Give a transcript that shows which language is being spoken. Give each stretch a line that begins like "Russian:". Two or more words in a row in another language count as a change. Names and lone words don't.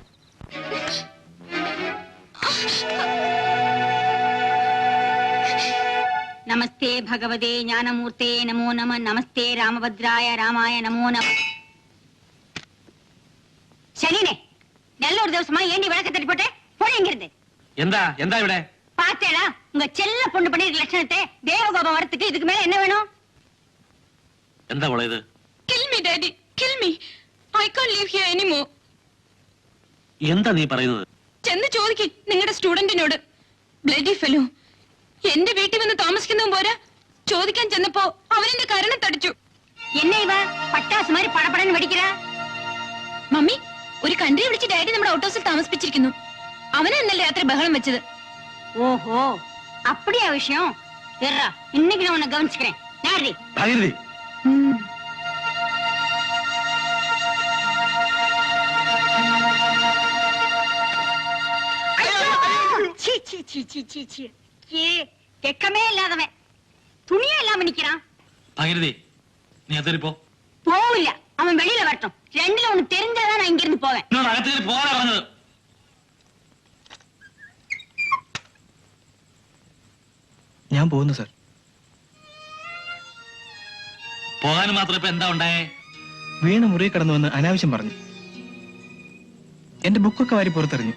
Malayalam: നമസ്തേ ഭഗവതേ ജ്ഞാനമൂർത്തേ നമോ നമ. നമസ്തേ രാമഭദ്രായ രാമായ നമോ നമ. ശരീനെ നല്ലൊരു ദിവസമായി ഏണ്ടി വിളക്ക് തട്ടിപ്പോട്ടെ പോയെങ്കിരുത്. എന്താ എന്താ ഇവിടെ?
Tamil: பாத்தேடா உங்க செல்ல பொண்ணு பண்ணிருக்க லட்சணத்தை தேவகோபம் வரத்துக்கு இதுக்கு மேல என்ன வேணும்?
Malayalam: എന്താ മോളെ ഇത്?
English: Kill me daddy, kill me. I can't live here anymore.
Malayalam: എന്താ നീ പറയുന്നത്? ചെന്ന് ചോദിക്ക് നിങ്ങളുടെ സ്റ്റുഡന്റിനോട്.
English: bloody fellow.
Malayalam: എന്റെ വീട്ടിൽ വന്ന് താമസിക്കുന്നതും പോരാ, ചോദിക്കാൻ ചെന്നപ്പോ അവനെന്റെ കരണം തടിച്ചു.
Tamil: என்ன இவ பட்டாசு மாதிரி படபடன்னு வெடிக்கிறா?
Malayalam: മമ്മി, ഒരു കൺട്രി വിളിച്ച് ഡാഡി നമ്മുടെ ഔട്ട് ഹൗസിൽ താമസിപ്പിച്ചിരിക്കുന്നു. അവനെ ഇന്നലെ രാത്രി ബഹളം വെച്ചത്.
Tamil: ஓஹோ அப்படியா விஷயம்? ஏறா இன்னைக்கு நான் உன்னை கவனிச்சுக்கிறேன். யாரு?
Malayalam: ഭാഗീരഥി.
Tamil: சீ சீ சீ சீ சீ சீ ஏ வெக்கமே இல்லாதவன் துணியே இல்லாம நிக்கிறான்.
Malayalam: ഭാഗീരഥി, നീ അകത്തേറി പോ.
Tamil: போவில்ல, அவன் வெளியில வரட்டும். ரெண்டுல ஒண்ணு தெரிஞ்சாதான் நான் இங்க இருந்து போவேன்.
Malayalam: എന്നോട് അകത്തേറി പോകാനാ പറഞ്ഞത്. ഞാൻ പോകുന്നു സർ. പോകാനും മാത്രം ഇപ്പൊ എന്താ ഉണ്ടായേ? വീണ മുറി കടന്നു വന്ന് അനാവശ്യം പറഞ്ഞു. എന്റെ ബുക്കൊക്കെ വാരി പുറത്തെറിഞ്ഞു.